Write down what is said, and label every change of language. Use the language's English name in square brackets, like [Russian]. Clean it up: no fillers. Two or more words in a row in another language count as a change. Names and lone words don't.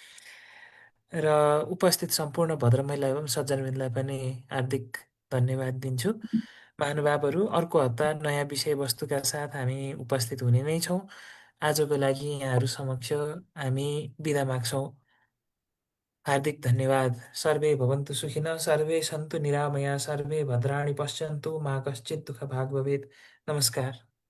[Nepali] र उपस्थित सम्पूर्ण भद्रमैला एवं सज्जनवृन्दलाई पनि हार्दिक धन्यवाद दिन्छु। महानुभावहरू, अर्को हप्ता नयाँ विषयवस्तुका साथ हामी उपस्थित हुने नै छौँ। आजको लागि यहाँहरू समक्ष हामी बिदा माग्छौँ। हार्दिक धन्यवाद। [Sanskrit] सर्वे भवन्तु सुखिनः, सर्वे सन्तु निरामया, सर्वे भद्राणि पश्यन्तु, मा कश्चित् दुःखभाग् भवेत्। [Nepali] नमस्कार।